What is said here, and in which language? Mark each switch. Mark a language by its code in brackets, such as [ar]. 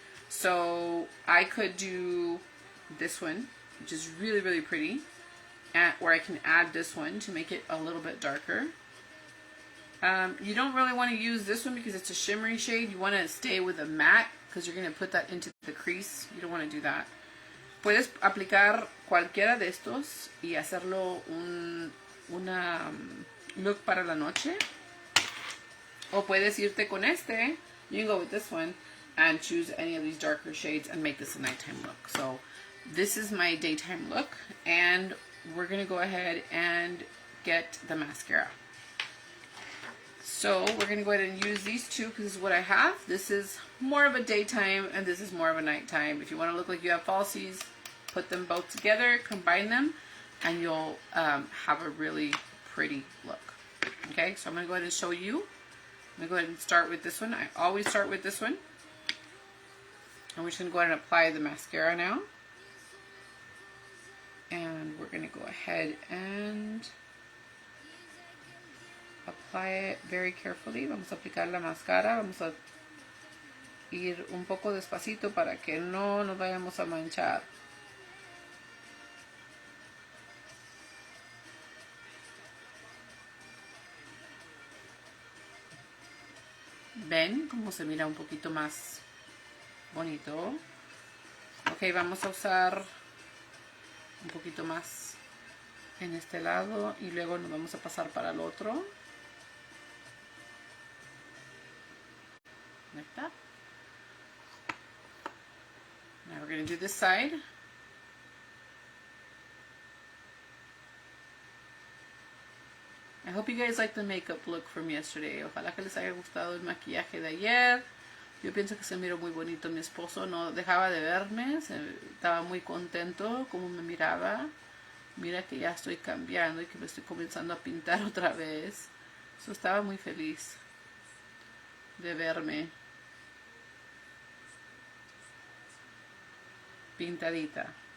[en] So I could do this one, which is really, really pretty. Or I can add this one to make it a little bit darker. You don't really want to use this one because it's a shimmery shade. You want to stay with a matte because you're going to put that into the crease. You don't want to do that. [es] Puedes aplicar cualquiera de estos y hacerlo una look para la noche. O puedes irte con este. [en] You can go with this one and choose any of these darker shades and make this a nighttime look. So this is my daytime look, and we're going to go ahead and get the mascara. So we're going to go ahead and use these two because this is what I have. This is more of a daytime and this is more of a nighttime. If you want to look like you have falsies, put them both together, combine them, and you'll have a really pretty look. Okay, so I'm going to go ahead and show you. I'm going to go ahead and start with this one. I always start with this one. And we're just going to go ahead and apply the mascara now. And we're going to go ahead and apply it very carefully. [es] Vamos a aplicar la máscara. Vamos a ir un poco despacito para que no nos vayamos a manchar. ¿Ven cómo se mira un poquito más bonito? Ok, vamos a usar un poquito más en este lado y luego nos vamos a pasar para el otro. [en] Like that. Now we're going to do this side. I hope you guys like the makeup look from yesterday. [es] Ojalá que les haya gustado el maquillaje de ayer. Yo pienso que se miró muy bonito. Mi esposo no dejaba de verme. Estaba muy contento como me miraba. Mira que ya estoy cambiando y que me estoy comenzando a pintar otra vez. So, estaba muy feliz de verme pintadita.